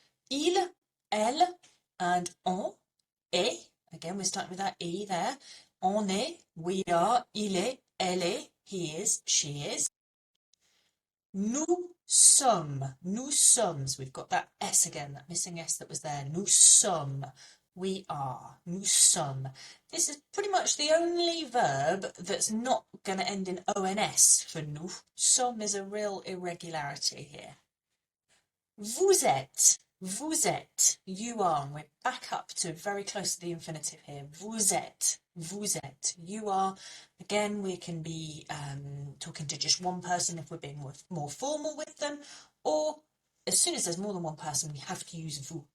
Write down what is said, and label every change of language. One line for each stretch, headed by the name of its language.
English: Il, elle, and
French: on est,
English: again we're starting with that E there,
French: on est,
English: we are,
French: il est, elle est,
English: he is, she is.
French: Nous sommes,
English: so we've got that S again, that missing S that was there.
French: Nous sommes,
English: we are,
French: nous sommes.
English: This is pretty much the only verb that's not going to end in ONS for nous. Sommes is a real irregularity here.
French: Vous êtes,
English: you are, and we're back up to very close to the infinitive here.
French: Vous êtes,
English: you are. Again, we can be talking to just one person if we're being more formal with them, or as soon as there's more than one person, we have to use
French: vous.